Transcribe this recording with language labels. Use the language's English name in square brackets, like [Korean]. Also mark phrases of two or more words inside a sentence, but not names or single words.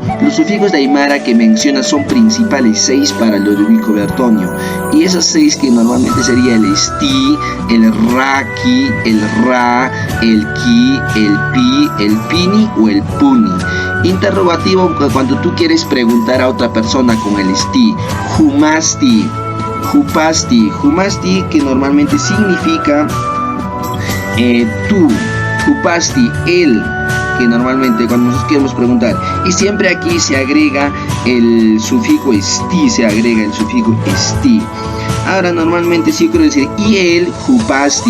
[Spanish] Los sufijos de aymara que menciona son principales 6 para Ludovico Bertonio. Y esos 6 que normalmente sería el esti, el raki, el ra, el ki, el pi, el pini o el puni. Interrogativo cuando tú quieres preguntar a otra persona con el esti. [Aymara] Humasti, hupasti, humasti [Spanish] que normalmente significa tú, hupasti, él, que normalmente cuando nosotros queremos preguntar, y siempre aquí se agrega el sufijo esti, Ahora normalmente si yo quiero decir y él, hupasti.